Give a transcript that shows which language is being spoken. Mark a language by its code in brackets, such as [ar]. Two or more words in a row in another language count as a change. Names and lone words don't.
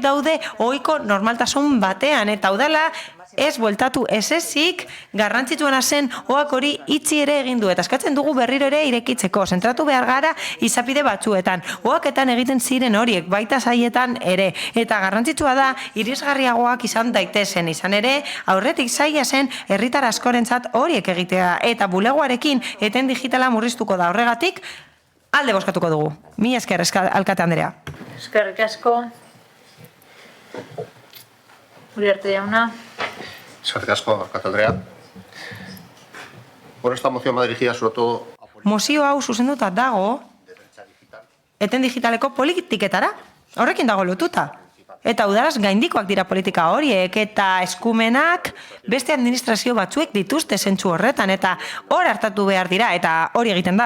[eu] daude ohiko normaltasun batean, eta udala ez bueltatu ezik garrantzitsuena zen oak hori itxi ere egin du eta eskatzen dugu berriro ere irekitzeko, zentratu behar gara izapide batzuetan, oaketan egiten ziren horiek, baita saietan ere, eta garrantzitsua da irisgarriagoak izan daitezen, izan ere aurretik saia zen herritar askorentzat horiek egitea, eta bulegoarekin eten digitala murriztuko da, horregatik alde bozkatuko dugu. Mila esker, alkate Andrea. Eskerrik asko. Uriarte jauna. Eskerrik asko, alkate Andrea. [es] Bueno, esta moción va dirigida sobre todo... [eu] Mozio hau zuzenduta dago eten digitaleko politiketara. Horrekin dago lotuta. Eta udalaz gaindikoak dira politika horiek eta eskumenak beste administrazio batzuek dituzte zentzu horretan eta hor hartatu behar dira eta hori egiten da.